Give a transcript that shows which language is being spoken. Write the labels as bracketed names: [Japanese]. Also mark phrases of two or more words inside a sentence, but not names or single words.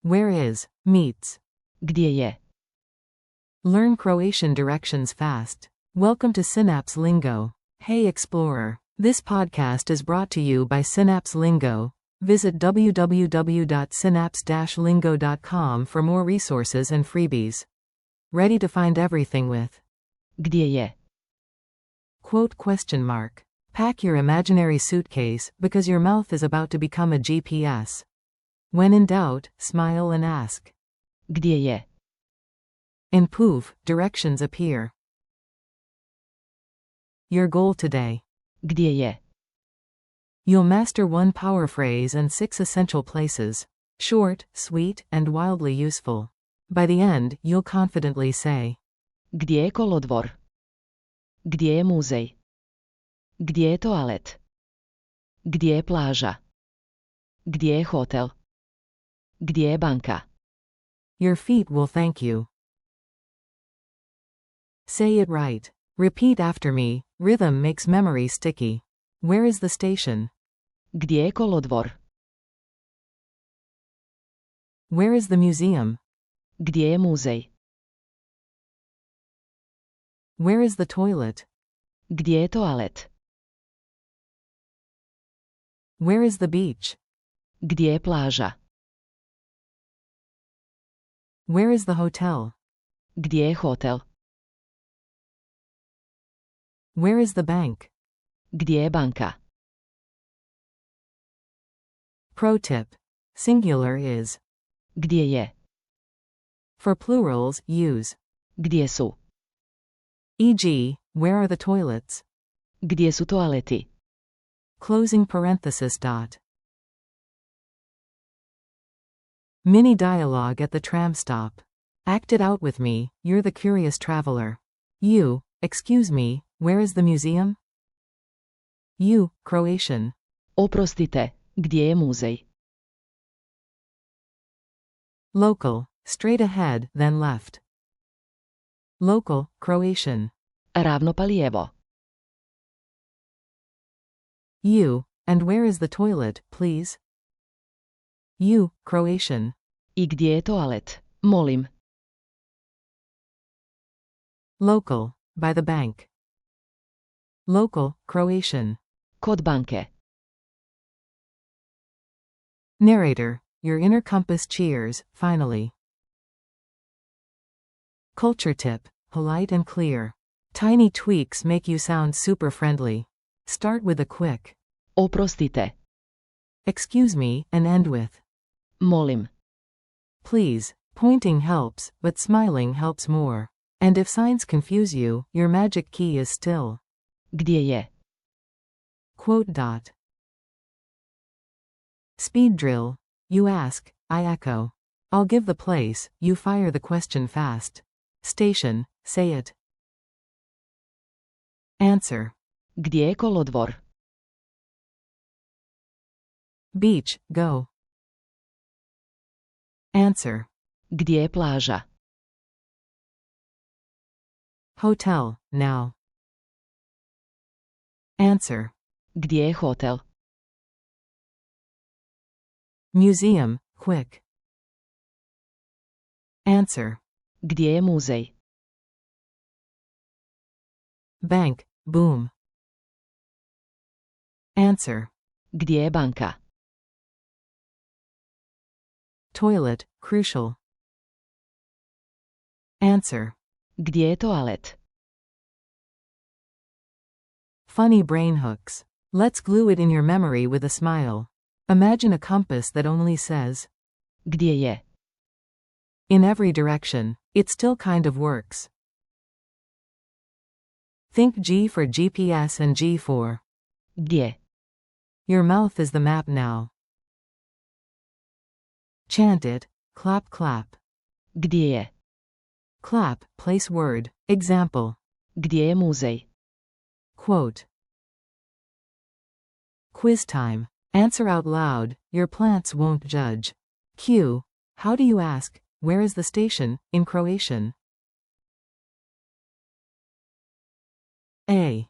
[English] Where is, meets. [Croatian] Gdje je? [English] Learn Croatian directions fast. Welcome to Synapse Lingo. Hey Explorer. This podcast is brought to you by Synapse Lingo. Visit www.synapse-lingo.com for more resources and freebies. Ready to find everything with [Croatian] Gdje je? [English] quote ? Pack your imaginary suitcase, because your mouth is about to become a GPS. When in doubt, smile and ask. [Croatian] Gdje je? [English] And poof, directions appear. Your goal today. [Croatian] Gdje je? [English] You'll master one power phrase and 6 essential places. Short, sweet, and wildly useful. By the end, you'll confidently say, [Croatian] Gdje je kolodvor? Gdje je muzej? Gdje je toalet? Gdje je plaža? Gdje je hotel? Gdje je banka? [English] Your feet will thank you. Say it right. Repeat after me. Rhythm makes memory sticky. Where is the station? [Croatian] Gdje je kolodvor? [English] Where is the museum? [Croatian] Gdje je muzej? [English] Where is the toilet? [Croatian] Gdje je toalet? [English] Where is the beach? [Croatian] Gdje je plaža? [English] Where is the hotel? [Croatian] Gdje je hotel? [English] Where is the bank? [Croatian] Gdje je banka? [English] Pro tip. Singular is. [Croatian] Gdje je? [English] For plurals, use. [Croatian] Gdje su? [English] E.g., where are the toilets? [Croatian] Gdje su toaleti? [English] Closing parenthesis dot. Mini dialogue at the tram stop. Act it out with me, you're the curious traveler. You, excuse me, where is the museum? You, Croatian. [Croatian] Oprostite, gdje je muzej? [English] Local, straight ahead, then left. Local, Croatian. [Croatian] Ravno pa lijevo. [English] You, and where is the toilet, please? You, Croatian. [Croatian] I gdje je toalet? Molim. [English] Local, by the bank. Local, Croatian. [Croatian] Kod banke. [English] Narrator, your inner compass cheers, finally. Culture tip, polite and clear. Tiny tweaks make you sound super friendly. Start with a quick, [Croatian] Oprostite. [English] excuse me, and end with, [Croatian] Molim. [English] please. Pointing helps, but smiling helps more. And if signs confuse you, your magic key is still. [Croatian] Gdje je? [English] Quote dot. Speed drill. You ask, I echo. I'll give the place, you fire the question fast. Station, say it. Answer. [Croatian] Gdje je kolodvor? [English] Beach, go. Answer. [Croatian] Gdje je plaža? [English] Hotel, now. Answer. [Croatian] Gdje je hotel? [English] Museum, quick. Answer. [Croatian] Gdje je muzej? [English] Bank, boom. Answer. [Croatian] Gdje je banka? [English] Toilet, crucial. Answer. [Croatian] Gdje je toalet? [English] Funny brain hooks. Let's glue it in your memory with a smile. Imagine a compass that only says, [Croatian] Gdje je? [English] in every direction. It still kind of works. Think G for GPS and G for. Gdje? Your mouth is the map now. Chant it, clap clap. [Croatian] Gdje je? [English] Clap, place word. Example. [Croatian] Gdje je muzej? [English] Quote. Quiz time. Answer out loud, your plants won't judge. Q. How do you ask, where is the station, in Croatian? A.